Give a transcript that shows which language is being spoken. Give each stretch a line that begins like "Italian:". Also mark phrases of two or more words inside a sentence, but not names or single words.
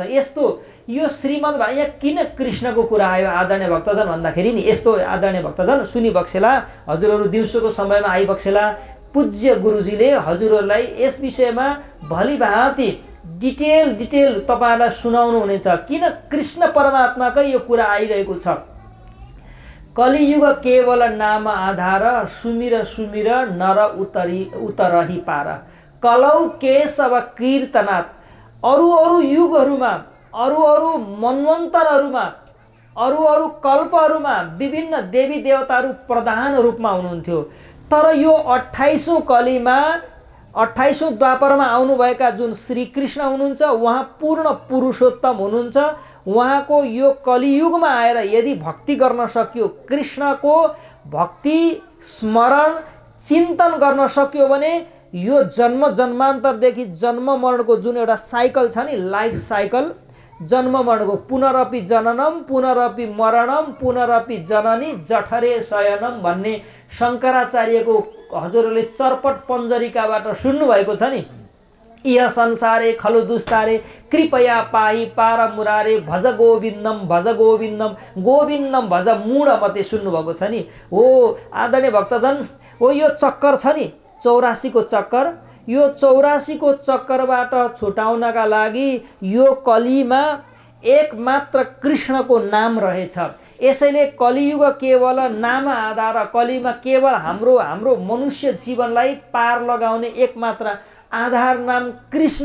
Nepali: यस्तो यो श्रीमद् यहाँ किन कृष्णको कुरा आयो आदरणीय भक्तजन भन्दाखेरि नि, यस्तो आदरणीय भक्तजन सुनिबक्सेला, हजुरहरू दिउँसोको समयमा आइबक्सेला, पूज्य गुरुजीले हजुरहरूलाई यस विषयमा भलिभाँति डिटेल तपाईहरुलाई सुनाउनु हुनेछ किन कृष्ण परमात्माकै यो कुरा आइरहेको छ।
Awadhi: कलियुग केवल नाम आधार, सुमिर सुमिर नर उतरही पार।
Sanskrit: कलौ केशव कीर्तनात्,
Nepali: अरु युगहरूमा, अरु मनवन्तरहरूमा, अरु कल्पहरूमा विभिन्न देवी देवताहरू प्रधान रूपमा हुनुहुन्थ्यो, तर यो 28औं कलीमा 28औं द्वापरमा आउनुभएका जुन श्री कृष्ण हुनुहुन्छ उहाँ पूर्ण पुरुषोत्तम हुनुहुन्छ। उहाँको यो कलियुगमा आएर यदि भक्ति गर्न सक्यो, कृष्णको भक्ति स्मरण चिन्तन गर्न सक्यो भने यो जन्म जन्मान्तरदेखि जन्म मरणको जुन एउटा साइकल छ नि,
English: life cycle,
Nepali: जन्म मरणको
Sanskrit: पुनरपि जननम पुनरपि मरणम पुनरपि जननी जठरे शयनम
Nepali: भन्ने शङ्कराचार्यको हजुरहरूले चर्पट पञ्जरिकाबाट सुन्नुभएको छ नि।
Sanskrit: इह संसारे खलु दुस्तारे कृपया पाहि पार मुरारे भज गोविन्दम गोविन्दम भज मूढ मते
Nepali: सुन्नुभएको छ नि। हो आदरणीय भक्तजन, हो यो चक्कर छ नि 84 को चक्कर, यो 84 को चक्करबाट छुटाउनका लागि यो कलीमा एकमात्र कृष्णको नाम रहेछ। यसैले
Awadhi: कलियुग केवल नाम आधार,
Nepali: कलीमा केवल हाम्रो मनुष्य जीवनलाई पार लगाउने एकमात्र आधार नाम कृष्ण।